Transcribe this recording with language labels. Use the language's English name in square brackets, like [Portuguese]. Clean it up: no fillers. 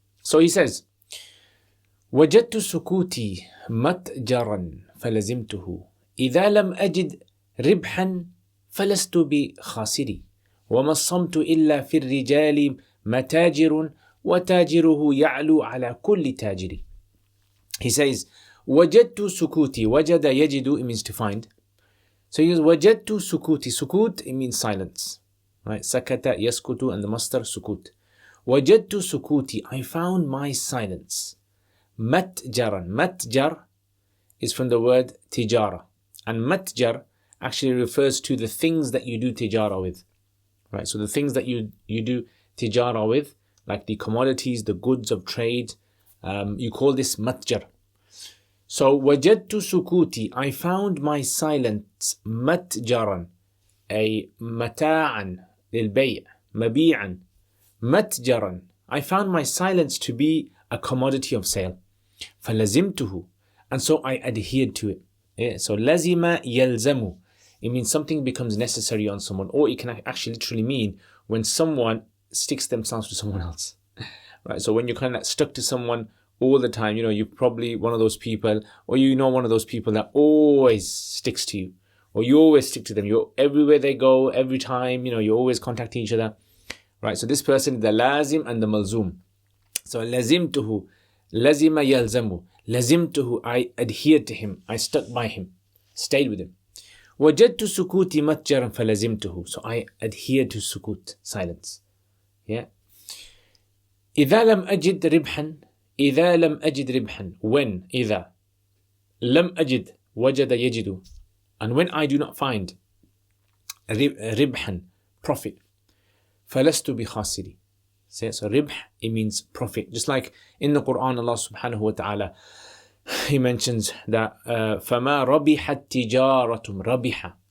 [English] So he says, [Arabic] وجدت سكوتي متجرا فلزمته إذا لم أجد ربحا فلست بخاسري وما الصمت إلا في الرجال متاجر وتاجره يعلو على كل تاجر. [English] He says, [Arabic] وجدت سكوتي. وجد يجد, [English] it means to find. So he says, [Arabic] وجدت سكوتي. [English] Sukut, it means silence. Right? [Arabic] سكت يسكت, [English] and the masdar sukut. [Arabic] وجدت سكوتي. [English] I found my silence. [Arabic] متجرا. [English] متجر is from the word tijara. And matjar actually refers to the things that you do tijara with. Right? So the things that you do tijara with, like the commodities, the goods of trade, you call this matjar. [Arabic] So وجدت سكوتي. [English] I found my silence [Arabic] متجرا أي متاعا للبيع مبيعا. متجرا. [English] I found my silence to be a commodity of sale. [Arabic] فلزمته. [English] And so I adhered to it. Yeah. [Arabic] So لزم يلزم. [English] It means something becomes necessary on someone, or it can actually literally mean when someone sticks themselves to someone else. Right? So when you're kind of stuck to someone all the time, you're probably one of those people, or one of those people that always sticks to you, or you always stick to them. You're everywhere they go, every time, you're always contacting each other. Right, so this person is the lazim and the malzoom. [Arabic] So lazimtuhu, lazima yalzamu. [English] Lazimtuhu, I adhered to him, I stuck by him, stayed with him. [Arabic] وجدت سكوتي متجرا فلزمته. [English] So I adhered to sukut, silence. [Arabic] Yeah. إذا لم أجد ربحا. إذا لم أجد ربحا. [English] When, [Arabic] إذا لم أجد, وجد يجد. [English] And when I do not find ربحا, profit, [Arabic] فلست بخاسري. [English] So ribh, it means profit. Just like in the Quran, Allah subhanahu wa ta'ala, He mentions that [Arabic] فما ربحت تجارة ربح.